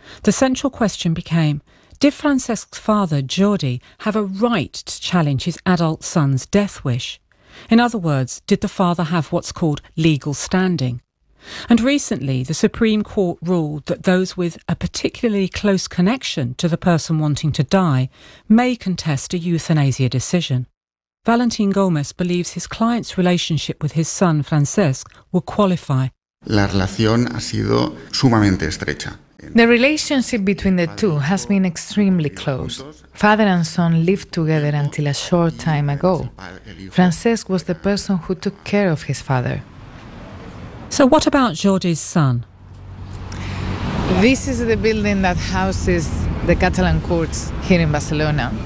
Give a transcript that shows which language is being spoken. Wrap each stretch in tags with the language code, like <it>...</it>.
<en>The central question became, did Francesc's father, Jordi, have a right to challenge his adult son's death wish? In other words, did the father have what's called legal standing? And recently, the Supreme Court ruled that those with a particularly close connection to the person wanting to die may contest a euthanasia decision. Valentin Gomez believes his client's relationship with his son, Francesc, will qualify.</en> <es>La relación ha sido sumamente estrecha.</es> <en>The relationship between the two has been extremely close. Father and son lived together until a short time ago. Francesc was the person who took care of his father. So what about Jordi's son? This is the building that houses the Catalan courts here in Barcelona.</en>